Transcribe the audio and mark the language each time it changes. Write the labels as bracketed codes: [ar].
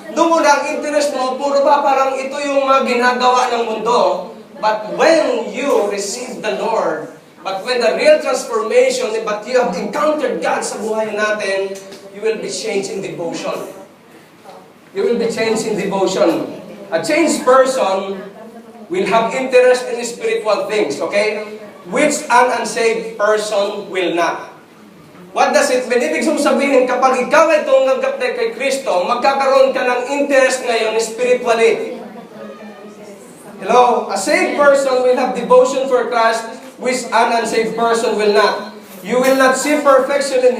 [tl] Doon muna, ang interest mo, puro ba parang ito yung mga ginagawa ng mundo. [en] But when you receive the Lord, but when the real transformation, but you have encountered God [tl] sa buhay natin, [en] you will be changed in devotion. You will be changed in devotion. A changed person will have interest in spiritual things, okay? Which an unsaved person will not. What does it mean? [tl] Ibig sabihin, kapag ikaw ay tumanggap na kay Kristo, magkakaroon ka ng interest ngayon spiritually. [en] Hello? A saved person will have devotion for Christ, which an unsaved person will not. You will not see perfection in him.